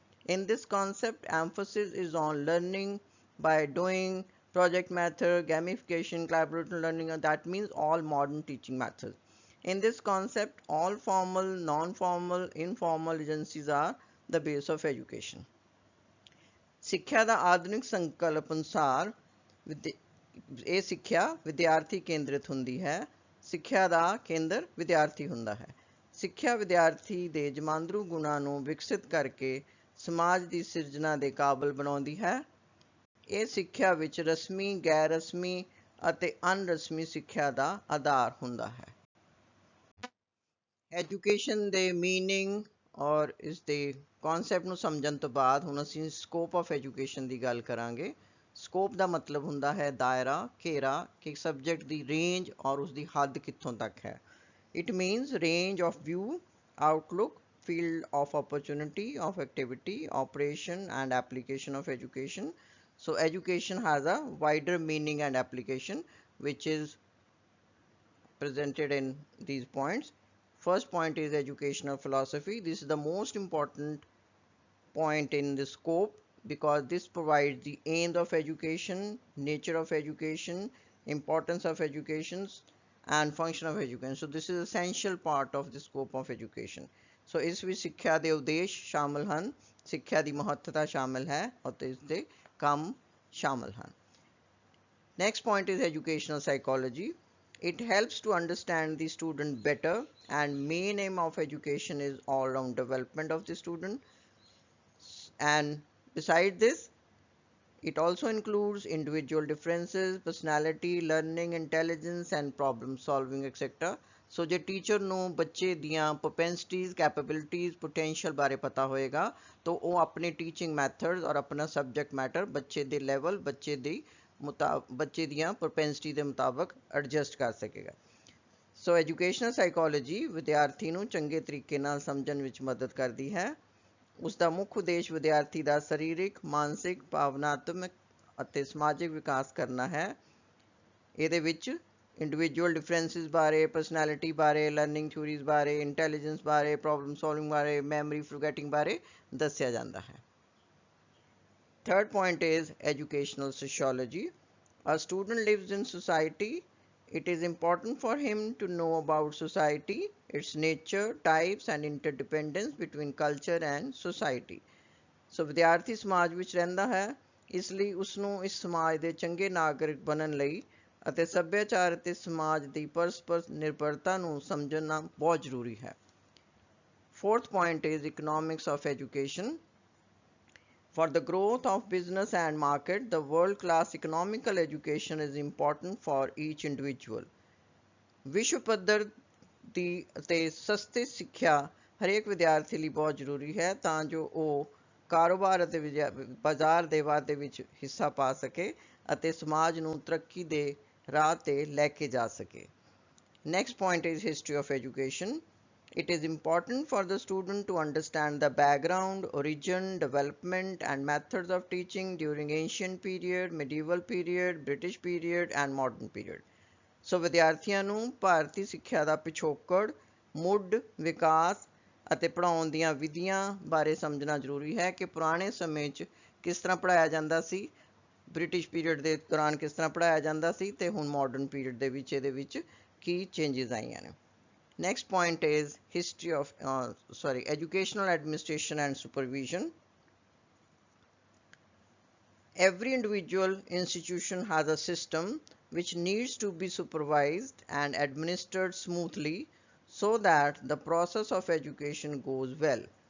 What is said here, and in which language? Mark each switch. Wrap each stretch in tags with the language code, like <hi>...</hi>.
<en>In this concept, emphasis is on learning by doing, project method, gamification, collaborative learning, and that means all modern teaching methods. In this concept, all formal, non-formal, informal agencies are the base of education.</en> <pa>ਸਿੱਖਿਆ ਦਾ ਆਧੁਨਿਕ ਸੰਕਲਪ ਅਨੁਸਾਰ ਇਹ ਸਿੱਖਿਆ ਵਿਦਿਆਰਥੀ ਕੇਂਦਰਿਤ ਹੁੰਦੀ ਹੈ। ਸਿੱਖਿਆ ਦਾ ਕੇਂਦਰ ਵਿਦਿਆਰਥੀ ਹੁੰਦਾ ਹੈ। ਸਿੱਖਿਆ ਵਿਦਿਆਰਥੀ ਦੇ ਜਮਾਂਦਰੂ ਗੁਣਾਂ ਨੂੰ ਵਿਕਸਿਤ ਕਰਕੇ ਸਮਾਜ ਦੀ ਸਿਰਜਣਾ ਦੇ ਕਾਬਲ ਬਣਾਉਂਦੀ ਹੈ। ਇਹ ਸਿੱਖਿਆ ਵਿੱਚ ਰਸਮੀ, ਗੈਰ ਰਸਮੀ ਅਤੇ ਅਣਰਸਮੀ ਸਿੱਖਿਆ ਦਾ ਆਧਾਰ ਹੁੰਦਾ ਹੈ। ਐਜੂਕੇਸ਼ਨ ਦੇ ਮੀਨਿੰਗ ਔਰ ਇਸ ਦੇ ਕਨਸੈਪਟ ਨੂੰ ਸਮਝਣ ਤੋਂ ਬਾਅਦ ਹੁਣ ਅਸੀਂ ਸਕੋਪ ਆਫ ਐਜੂਕੇਸ਼ਨ ਦੀ ਗੱਲ ਕਰਾਂਗੇ। ਸਕੋਪ ਦਾ ਮਤਲਬ ਹੁੰਦਾ ਹੈ ਦਾਇਰਾ, ਘੇਰਾ, ਕਿ ਸਬਜੈਕਟ ਦੀ ਰੇਂਜ ਔਰ ਉਸਦੀ ਹੱਦ ਕਿੱਥੋਂ ਤੱਕ ਹੈ।</pa> <en>It means range of view, outlook, field of opportunity, of activity, operation and application of education. So education has a wider meaning and application which is presented in these points. First point is educational philosophy. This is the most important point in the scope because this provides the aims of education, nature of education, importance of education and function of education. So this is essential part of the scope of education.</en> <pa>ਸੋ ਇਸ ਵਿੱਚ ਸਿੱਖਿਆ ਦੇ ਉਦੇਸ਼ ਸ਼ਾਮਲ ਹਨ, ਸਿੱਖਿਆ ਦੀ ਮਹੱਤਤਾ ਸ਼ਾਮਲ ਹੈ ਅਤੇ ਇਸ ਦੇ ਕੰਮ ਸ਼ਾਮਲ ਹਨ।</pa> <en>Next point is educational psychology. It helps to understand the student better and main aim of education is all-round development of the student. And beside this, it also includes individual differences, personality, learning, intelligence and problem solving etc.</en> <pa>ਸੋ ਜੇ teacher ਨੂੰ ਬੱਚੇ ਦੀਆਂ ਪ੍ਰੋਪੈਂਸਿਟੀਜ਼, capabilities, potential ਬਾਰੇ ਪਤਾ ਹੋਏਗਾ ਤਾਂ ਉਹ ਆਪਣੇ ਟੀਚਿੰਗ ਮੈਥਡਸ ਔਰ ਆਪਣਾ ਸਬਜੈਕਟ ਮੈਟਰ ਬੱਚੇ ਦੇ ਲੈਵਲ, ਬੱਚੇ ਦੀਆਂ ਪ੍ਰੋਪੈਂਸਿਟੀ ਦੇ ਮੁਤਾਬਕ ਐਡਜਸਟ ਕਰ ਸਕੇਗਾ। ਸੋ ਐਜੂਕੇਸ਼ਨਲ ਸਾਈਕੋਲੋਜੀ ਵਿਦਿਆਰਥੀ ਨੂੰ ਚੰਗੇ ਤਰੀਕੇ ਨਾਲ ਸਮਝਣ ਵਿੱਚ ਮਦਦ ਕਰਦੀ ਹੈ। ਉਸ ਦਾ ਮੁੱਖ ਉਦੇਸ਼ ਵਿਦਿਆਰਥੀ ਦਾ ਸਰੀਰਕ, ਮਾਨਸਿਕ, ਭਾਵਨਾਤਮਕ ਅਤੇ ਸਮਾਜਿਕ ਵਿਕਾਸ ਕਰਨਾ ਹੈ। ਇਹਦੇ ਵਿੱਚ ਇੰਡੀਵਿਜੂਅਲ ਡਿਫਰੈਂਸਿਸ ਬਾਰੇ, ਪਰਸਨੈਲਿਟੀ ਬਾਰੇ, ਲਰਨਿੰਗ ਥਿਊਰੀਜ਼ ਬਾਰੇ, ਇੰਟੈਲੀਜੈਂਸ ਬਾਰੇ, ਪ੍ਰੋਬਲਮ ਸੋਲਵਿੰਗ ਬਾਰੇ, ਮੈਮਰੀ ਫੋਰਗੈਟਿੰਗ ਬਾਰੇ ਦੱਸਿਆ ਜਾਂਦਾ ਹੈ।</pa> <en>Third point is educational sociology. A student lives in society. It is important for him to know about society, its nature, types and interdependence between culture and society.</en> <pa>So ਵਿਦਿਆਰਥੀ ਸਮਾਜ ਵਿੱਚ ਰਹਿੰਦਾ ਹੈ, ਇਸ ਲਈ ਉਸਨੂੰ ਇਸ ਸਮਾਜ ਦੇ ਚੰਗੇ ਨਾਗਰਿਕ ਬਣਨ ਲਈ ਅਤੇ ਸੱਭਿਆਚਾਰ ਅਤੇ ਸਮਾਜ ਦੀ ਪਰਸਪਰ ਨਿਰਭਰਤਾ ਨੂੰ ਸਮਝਣਾ ਬਹੁਤ ਜ਼ਰੂਰੀ ਹੈ।</pa> <en>Fourth point is economics of education. For the growth of business and market, the world-class economical education is important for each individual.</en> <pa>ਵਿਸ਼ਵ ਪੱਧਰ ਦੀ ਅਤੇ ਸਸਤੀ ਸਿੱਖਿਆ ਹਰੇਕ ਵਿਦਿਆਰਥੀ ਲਈ ਬਹੁਤ ਜ਼ਰੂਰੀ ਹੈ ਤਾਂ ਜੋ ਉਹ ਕਾਰੋਬਾਰ ਅਤੇ ਬਾਜ਼ਾਰ ਦੇ ਵਾਧੇ ਵਿੱਚ ਹਿੱਸਾ ਪਾ ਸਕੇ ਅਤੇ ਸਮਾਜ ਨੂੰ ਤਰੱਕੀ ਦੇ ਰਾਹ ਤੇ ਲੈ ਕੇ ਜਾ ਸਕੇ।</pa> <en>Next point is history of education. It is important for the student to understand the background, origin, development and methods of teaching during ancient period, medieval period, British period and modern period.</en> <pa>So ਵਿਦਿਆਰਥੀਆਂ ਨੂੰ ਭਾਰਤੀ ਸਿੱਖਿਆ ਦਾ ਪਿਛੋਕੜ, ਮੁੱਢ, ਵਿਕਾਸ ਅਤੇ ਪੜ੍ਹਾਉਣ ਦੀਆਂ ਵਿਧੀਆਂ ਬਾਰੇ ਸਮਝਣਾ ਜ਼ਰੂਰੀ ਹੈ ਕਿ ਪੁਰਾਣੇ ਸਮੇਂ 'ਚ ਕਿਸ ਤਰ੍ਹਾਂ ਪੜ੍ਹਾਇਆ ਜਾਂਦਾ ਸੀ ਬ੍ਰਿਟਿਸ਼ ਪੀਰੀਅਡ ਦੇ ਦੌਰਾਨ ਕਿਸ ਤਰ੍ਹਾਂ ਪੜ੍ਹਾਇਆ ਜਾਂਦਾ ਸੀ ਤੇ ਹੁਣ ਮਾਡਰਨ ਪੀਰੀਅਡ ਦੇ ਵਿੱਚ ਇਹਦੇ ਵਿੱਚ ਕੀ ਚੇਂਜਸ ਆਈਆਂ ਨੇ।</pa> <en>Next point is history of educational administration and supervision. Every individual institution has a system which needs to be supervised and administered smoothly so that the process of education goes well.</en>